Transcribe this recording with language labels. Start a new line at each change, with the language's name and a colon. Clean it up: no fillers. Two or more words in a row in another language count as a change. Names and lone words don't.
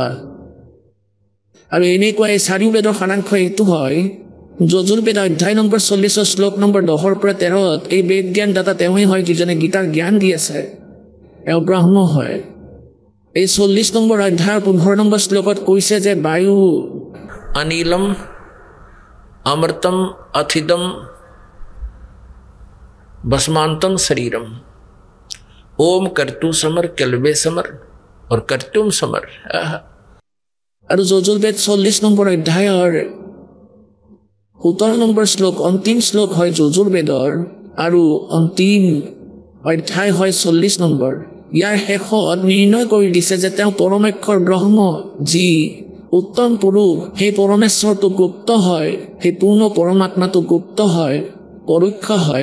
Assamese: আৰু এনেকুৱা এই চাৰিও বেদৰ সাৰাংশ এইটো হয়, যজুৰ্বেদ অধ্যায় নম্বৰ 40 শ্লোক নম্বৰ 10 পৰা 13 এই বেদ জ্ঞান দাতা তেওঁই হয় যিজনে গীতাৰ জ্ঞান দি আছে, এওঁ ব্ৰহ্ম হয়। এই 40 নম্বৰ অধ্যায়ৰ 15 নম্বৰ শ্লোকত কৈছে যে
Sanskrit: वायु अनिलम अमृतम अथिदम भस्मांतम शरीरम ओम कर्तु समर कलबे समर और कर्तुम समर।
Assamese: और যজুৰ্বেদ 40 নম্বৰ অধ্যায়ৰ 17 নম্বৰ শ্লোক অন্তিম শ্লোক হয় যজুৰ্বেদৰ আৰু অন্তিম অধ্যায় হয় 40 নম্বৰ। ইয়াৰ শেষত নিৰ্ণয় কৰি দিছে যে তেওঁ পৰমেশ্বৰ ব্ৰহ্ম, যি উত্তম পুৰুষ, সেই পৰমেশ্বৰটো গুপ্ত হয়, সেই পূৰ্ণ পৰমাত্মাটো গুপ্ত হয়, পৰোক্ষ হয়।